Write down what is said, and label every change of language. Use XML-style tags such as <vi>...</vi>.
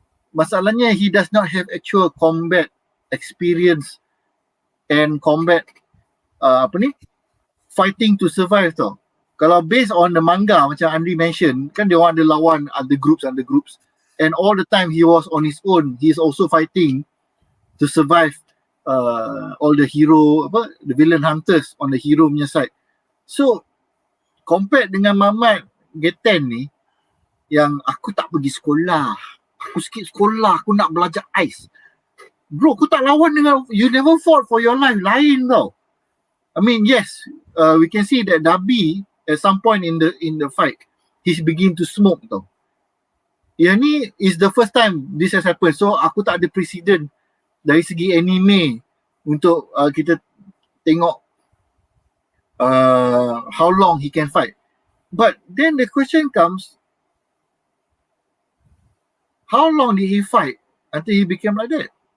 <ms>Masalahnya</ms> <en>he does not have actual combat experience and combat fighting to survive</en> <ms>tau. Kalau</ms> <en>based on the manga</en> <ms>macam</ms> <en>Anri mention,</en> <ms>kan dia orang ada lawan</ms> <en>other groups and all the time he was on his own. He is also fighting to survive all the hero, the villain hunters on the hero</en> <ms>punya</ms> <en>side. So compared</en> <ms>dengan Mamat Geten ni, yang aku tak pergi sekolah, aku</ms> <en>skip</en> <ms>sekolah, aku nak belajar</ms> <en>ice. Bro,</en> <ms>aku tak lawan dengan,</ms> <en>you never fought for your life,</en> <ms>lain tau.</ms> <en>I mean, yes, we can see that Dabi at some point in the fight, he's begin to smoke</en> <ms>tau. Yang ni</ms> <en>is the first time this has happened. So</en> <ms>aku tak ada</ms> <en>precedent</en> <ms>dari segi anime untuk kita tengok</ms> <en>how long he can fight. But then the question comes, how long did he fight until he became like that?</en>